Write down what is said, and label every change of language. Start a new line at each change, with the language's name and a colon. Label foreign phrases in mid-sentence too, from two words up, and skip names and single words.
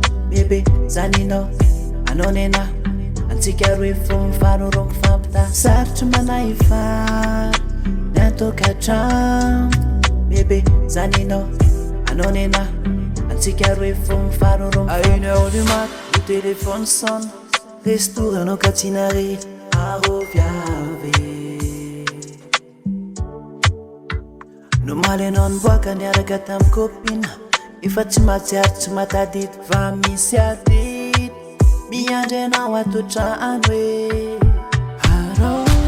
Malagasy: Bebe, zany anao, anao nena. Antsika roe fo mifaro roa mifampita. Sarotry manahy vary ny atao gadrano. Bebe, zany anao, anao nena. Antsika roe fo mifaro roa mifampita.
French: À une heure du mat, le téléphone sonne.
Malagasy: Restauranao ka tsy nare, arô viavy. Nomaly anao niboaka niaraka tamin'ny copine. Efa tsy mahatsiaro, tsy matadidy, fa misy ady. Miandry anao ato trano hoe, arao.